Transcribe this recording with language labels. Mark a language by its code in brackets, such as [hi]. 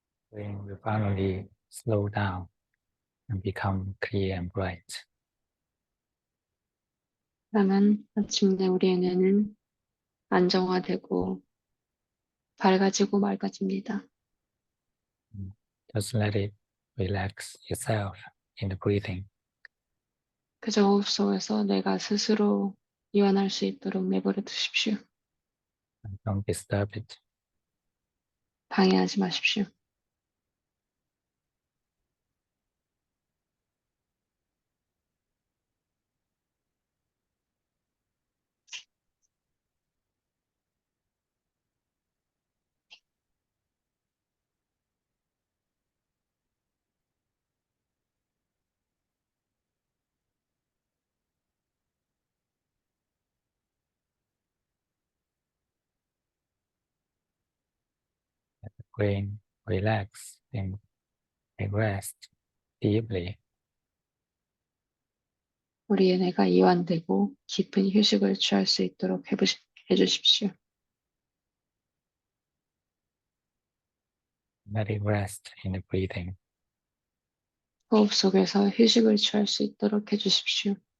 [en] brain will finally slow down and become clear and bright. [ko] 그러면 마침내 우리의 뇌는 안정화되고 밝아지고 맑아집니다. [en] Just let it relax itself in the breathing. [ko] 그저 호흡 속에서 뇌가 스스로 이완할 수 있도록 내버려 두십시오. [en] And don't disturb it. [ko] 방해하지 마십시오. [en] Let the brain relax and rest deeply. [ko] 우리의 뇌가 이완되고 깊은 휴식을 취할 수 있도록 해주십시오. [en] Let it rest in the breathing. [ko] 호흡 속에서 휴식을 취할 수 있도록 해주십시오.